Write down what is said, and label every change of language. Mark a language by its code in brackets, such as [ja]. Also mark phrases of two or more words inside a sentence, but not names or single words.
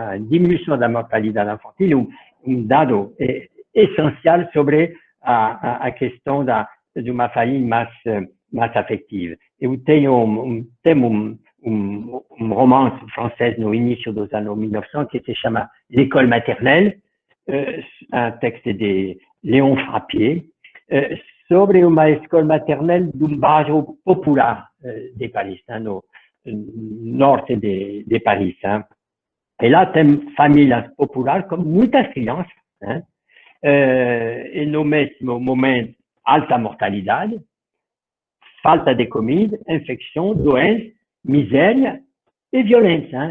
[pt] A diminuição da mortalidade infantil é dado essencial sobre a questão de uma família mais afetiva. Eu tenho um romance francês no início dos anos 1900 que se chama L'école maternelle, um texto de Léon Frappier, sobre uma escola maternelle de um bairro popular de Paris, no norte de Paris. E lá tem famílias populares com muitas crianças, e no mesmo momento alta mortalidade, falta de comida, infecção, doença, miséria e violência.